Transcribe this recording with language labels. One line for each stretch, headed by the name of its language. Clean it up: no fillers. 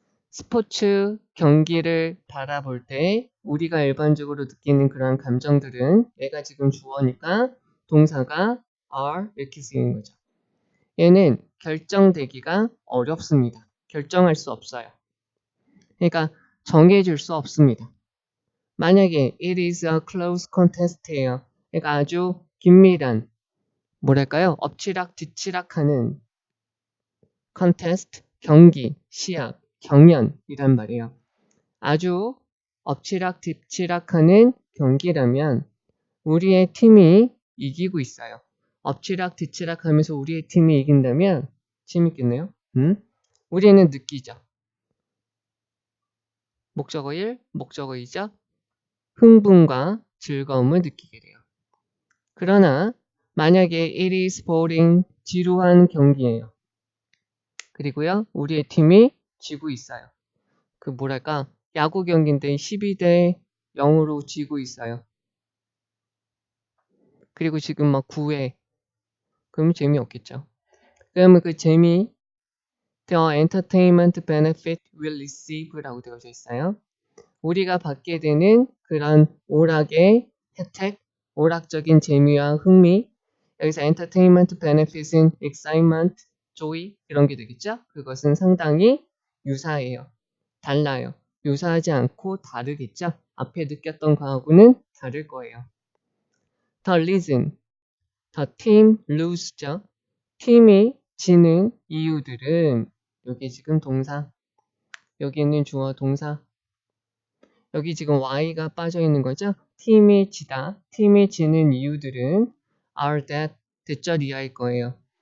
Korean: 스포츠 경기를 바라볼 때 우리가 일반적으로 느끼는 그런 감정들은 얘가 지금 주어니까 동사가 are 이렇게 쓰이는 거죠. 얘는 결정되기가 어렵습니다. 결정할 수 없어요. 그러니까 정해질 수 없습니다. 만약에
English: it is a close contest예요.
Korean: 그러니까 아주 긴밀한 뭐랄까요? 엎치락뒤치락하는 contest, 경기, 시합, 경연이란 말이에요. 아주 엎치락뒤치락하는 경기라면 우리의 팀이 이기고 있어요. 엎치락뒤치락하면서 우리의 팀이 이긴다면 재밌겠네요. 우리는 느끼죠. 목적어 1, 목적어 2죠. 흥분과 즐거움을 느끼게 돼요. 그러나 만약에
English: it is boring,
Korean: 지루한 경기예요. 그리고요, 우리의 팀이 지고 있어요. 그 뭐랄까, 야구 경기인데 12대 0으로 지고 있어요. 그리고 지금 막 9회. 그럼 재미없겠죠. 그러면 그 재미,
English: The entertainment benefit will receive라고
Korean: 되어져 있어요. 우리가 받게 되는 그런 오락의 혜택, 오락적인 재미와 흥미, 여기서 entertainment benefit은 excitement, joy 이런 게 되겠죠? 그것은 상당히 유사해요. 달라요. 유사하지 않고 다르겠죠? 앞에 느꼈던 거하고는 다를 거예요.
English: The reason, the team lose죠.
Korean: 팀이 지는 이유들은 여기 지금 동사, 여기 있는 주어 동사, 여기 지금 y가 빠져 있는 거죠. 팀이 지다, 팀이 지는 이유들은 are that 대절이하일 거예요.